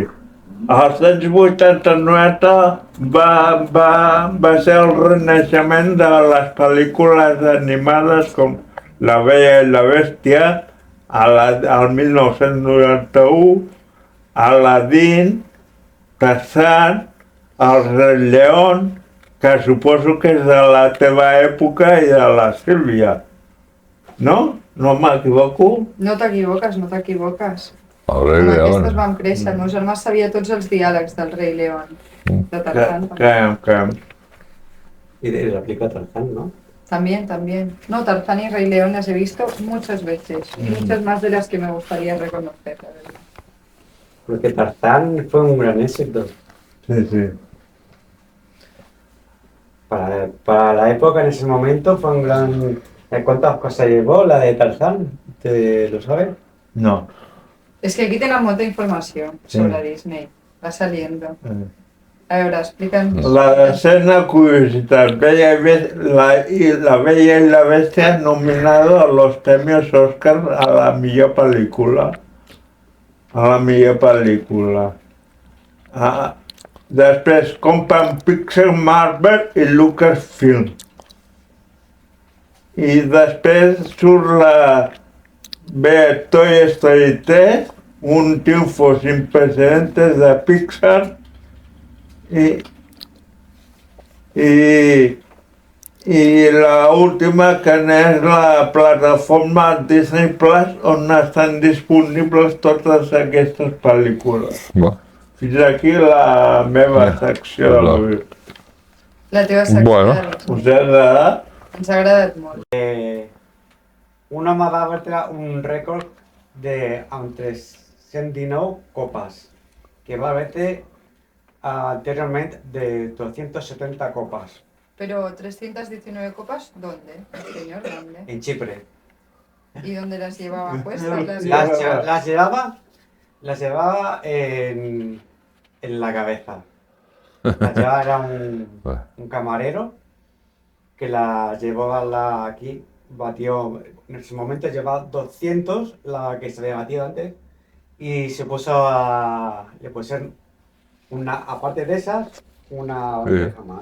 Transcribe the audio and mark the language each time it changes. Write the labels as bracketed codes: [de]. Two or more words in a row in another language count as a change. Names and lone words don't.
[ca] Als anys 80-90 va ser el renaixement de les pel·lícules animades com La Bella i la Bèstia, al 1991, Aladdin, Tarzan, El Rei León, que suposo que és de la teva època i de la Sílvia. No? No m'equivoco? No t'equivoques, no t'equivoques. El Rei Amb León. aquestes vam créixer. El meu germà sabia tots els diàlegs del Rei León. De Tarzán. Creiem. [es] Y replica Tarzán, ¿no? También. No, Tarzán y Rey León las he visto muchas veces. Y muchas más de las que me gustaría reconocer, la verdad. Porque Tarzán fue un gran éxito. Sí. Para la época, en ese momento, fue un gran ¿Cuántas cosas llevó la de Tarzán? ¿Te lo sabes? No. [ca] Es que aquí tenen molta informació sobre Disney. [es] Va saliendo. [ca] A veure, explica'ns. La decena curiositat, la Bella y la Bestia [es] nominado a los premios Oscar [ca] a la millor pel·lícula. Després compren Pixar, Marvel i Lucasfilm. I després surt Toy Story 3, [es] un triunfo sin precedentes de Pixar y la última [ca] que és la plataforma Disney Plus on estan disponibles totes aquestes pel·lícules. Bueno, Fins aquí la meva secció d'avui. La teva secció. Bueno. Us ha agradat? Ens ha agradat molt. Un home va batre un rècord de amb 319 copas, que va batre anteriorment de 270 copas [es] Pero 319 copas, ¿dónde? Señor, ¿dónde? en Chipre. ¿Y dónde las llevaba puestas? Las llevaba en la cabeza. Las llevaba, era un camarero que las llevaba aquí, batió, en ese momento llevaba 200, la que se había batido antes, y se puso le pusieron aparte de esas, una bandeja más.